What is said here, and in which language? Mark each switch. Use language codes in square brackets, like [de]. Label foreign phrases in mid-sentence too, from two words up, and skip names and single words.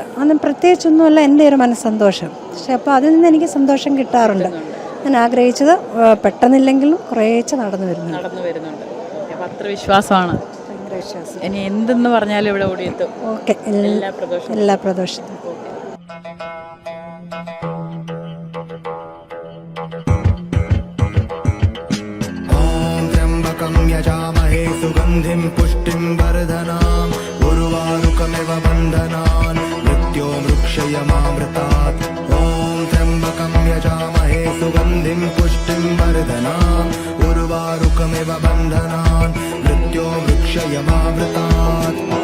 [ml] അന്ന് പ്രത്യേകിച്ചൊന്നുമല്ല എൻ്റെ ഒരു മനസ്സന്തോഷം. പക്ഷെ അപ്പോൾ അതിൽ നിന്ന് എനിക്ക് സന്തോഷം കിട്ടാറുണ്ട്. ഞാൻ ആഗ്രഹിച്ചത് പെട്ടെന്നില്ലെങ്കിലും കുറേശ്ശെ നടന്നു വരുന്നുണ്ട്. അപ്പോൾ അത്ര വിശ്വാസമാണ്. ഭയങ്കര വിശ്വാസം. ഇനി എന്തെന്ന് പറഞ്ഞാലും ഇവിടെ ഓടിയെത്തും. ഓക്കെ, എല്ലാ പ്രദോഷത്തിനും. [sa] यजामहे सुगन्धिं पुष्टिं वर्धनाम् उर्वारुकमिव बन्धनान् मृत्यो मृक्षयमामृतात् ॐ त्र्यम्बकं यजामहे सुगन्धिं पुष्टिं वर्धनाम् उर्वारुकमिव बन्धनान् मृत्यो मृक्षयमामृतात्